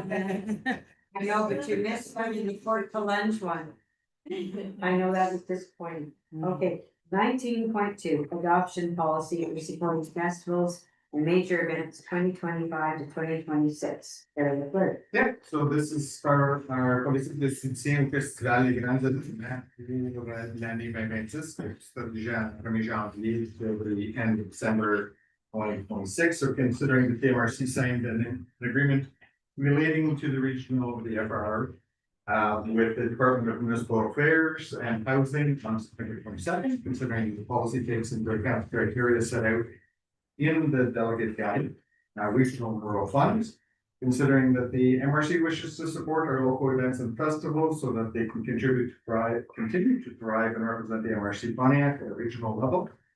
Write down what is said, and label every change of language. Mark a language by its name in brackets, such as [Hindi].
[English] I know, but you missed one in the Fort College one. I know that was disappointing. Okay, 19.2, adoption policy for supporting festivals and major events 2025 to 2026. Terry LaFleur. Yeah, so this is our policy [French] de soutien au festival Les Grands Événements pour l'année 2026, c'est déjà 1er janvier [English] to the end of December 2026. So considering the TMRC signed an agreement relating to the regional of the FRR with the Department of Municipal Affairs and Housing on September 22nd, considering the policy takes into account criteria set out in the delegate guide, regional and rural funds, considering that the MRC wishes to support our local events and festivals so that they can continue to thrive and represent the MRC Pontiac at a regional level.